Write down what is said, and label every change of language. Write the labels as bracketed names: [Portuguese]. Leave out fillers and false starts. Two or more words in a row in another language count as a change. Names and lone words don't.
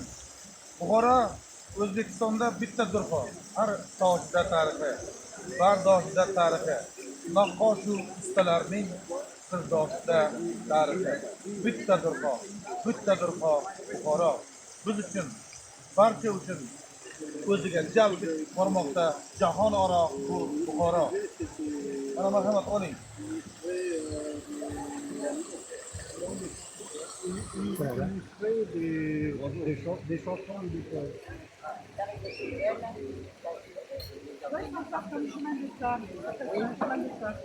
[Uzbek] Buxoro O'zbekistonda bitta durxo, har toshida tarixi, bardoshida tarixi, naqqoshu ustalarning sirdoshida tarixi. Bitta durxo Buxoro. Biz uchun, barcha uchun o'ziga jalb bormoqda jahon aro bu Buxoro. Mana marhamat oling. [French] Ouais, je pense comme chemin de ça. Chemin de ça.